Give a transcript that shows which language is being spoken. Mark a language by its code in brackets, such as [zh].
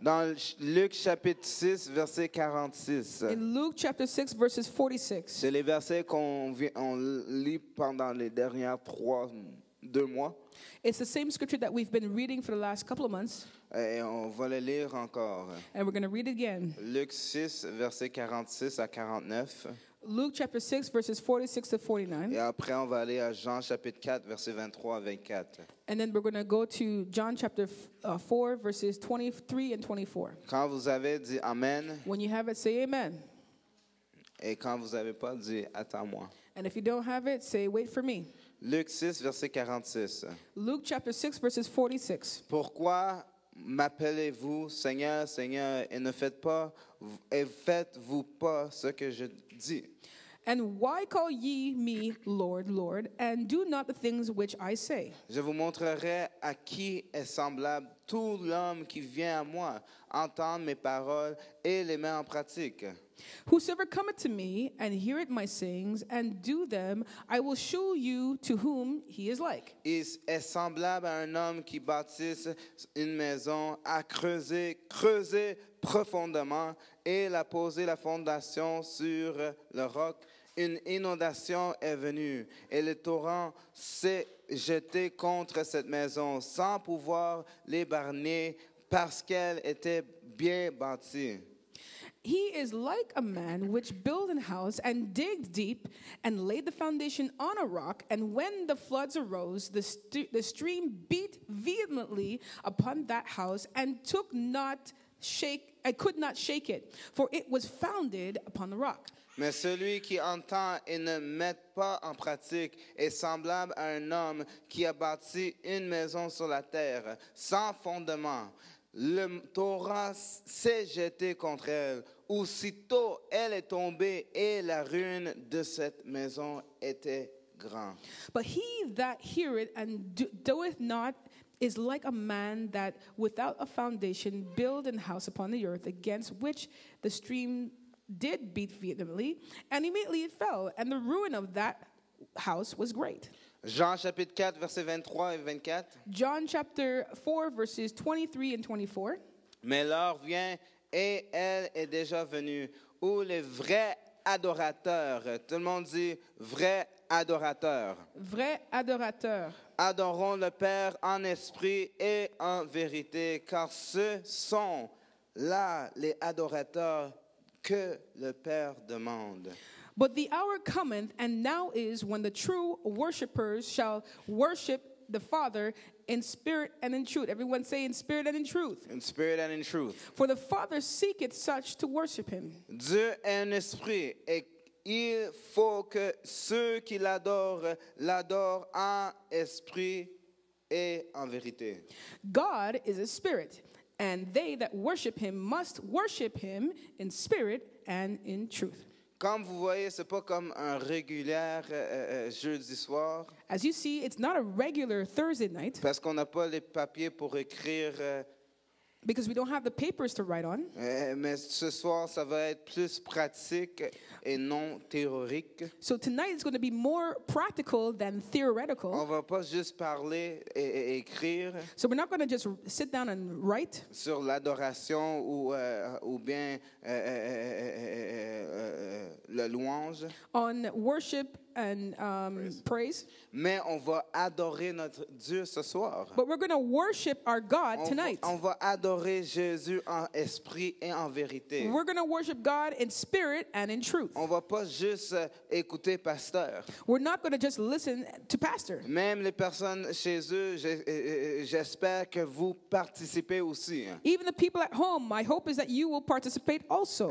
[fr] Dans Luc chapitre 6, verset 46. [en] In Luke chapter 6, verses 46. [fr] C'est les versets on lit pendant les dernières 2 mois. [en] It's the same scripture that we've been reading for the last couple of months, [fr] Et on va le lire encore. [en] and we're going to read it again. [fr] Luc 6, verset 46 à 49. [en] Luke chapter 6, verses 46 to 49. [fr] Et après, on va aller à Jean chapitre 4, verset 23 à 24. [en] And then we're going to go to John chapter 4, verses 23 and 24. [fr] Quand vous avez dit Amen, [en] When you have it, say amen. [fr] et quand vous n'avez pas dit Attends-moi. [en] And if you don't have it, say wait for me. [fr] Luc 6, verset 46. [en] Luke chapter 6, verses 46. [fr] Pourquoi m'appelez-vous Seigneur, Seigneur, et faites-vous pas ce que je dis? [en] And why call ye me Lord, Lord, and do not the things which I say? [fr] Je vous montrerai à qui est semblable tout l'homme qui vient à moi, entendre mes paroles et les met en pratique. [en] Whosoever cometh to me and heareth my sayings and do them, I will show you to whom he is like. [fr] Il est semblable à un homme qui bâtisse une maison, a creusé profondément et a posé la fondation sur le roc. Une inondation est venue et le torrent s'est jeté contre cette maison sans pouvoir l'épargner parce qu'elle était bien bâtie. [en] He is like a man which built an house and digged deep and laid the foundation on a rock. And when the floods arose, the stream beat vehemently upon that house and could not shake it, for it was founded upon the rock. [fr] Mais celui qui entend et ne met pas en pratique est semblable à un homme qui a bâti une maison sur la terre sans fondement. Le torrent s'est jeté contre elle. Aussitôt, elle est tombée et la ruine de cette maison était grande. [en] But he that heareth and doeth not is like a man that without a foundation build an house upon the earth, against which the stream did beat vehemently, and immediately it fell, and the ruin of that house was great. [fr] Jean chapitre 4, versets 23 et 24. [en] John chapter 4, verses 23 and 24. [fr] Mais l'heure vient et elle est déjà venue, où les vrais adorateurs, tout le monde dit vrais adorateurs, Vrai adorateur. adorons le Père en esprit et en vérité, car ce sont là les adorateurs que le Père demande. [en] But the hour cometh, and now is, when the true worshipers shall worship the Father in spirit and in truth. Everyone say in spirit and in truth. In spirit and in truth. For the Father seeketh such to worship him. [fr] Dieu est un esprit et il faut que ceux qui l'adorent en esprit et en vérité. [en] God is a spirit, and they that worship him must worship him in spirit and in truth. [fr] Comme vous voyez, c'est pas comme un régulier jeudi soir, [en] As you see, it's not a regular Thursday night [fr] parce qu'on n'a pas les papiers pour écrire. [en] because we don't have the papers to write on. [fr] Mais ce soir, ça va être plus pratique et non théorique. [en] So tonight is going to be more practical than [fr] On [en] theoretical. [fr] va pas juste parler et écrire [en] So we're not going to just sit down and write [fr] sur l'adoration ou bien le louange, [en] on worship and praise, [fr] mais on va adorer notre Dieu ce soir. [en] but we're going to worship our God tonight. [fr] On va adorer Jésus en esprit et en vérité. [en] We're going to worship God in spirit and in truth. [fr] On va pas juste écouter pasteur. [en] We're not going to just listen to pastor. [fr] Même les personnes chez eux, j'espère que vous participez aussi. [en] Even the people at home, my hope is that you will participate also.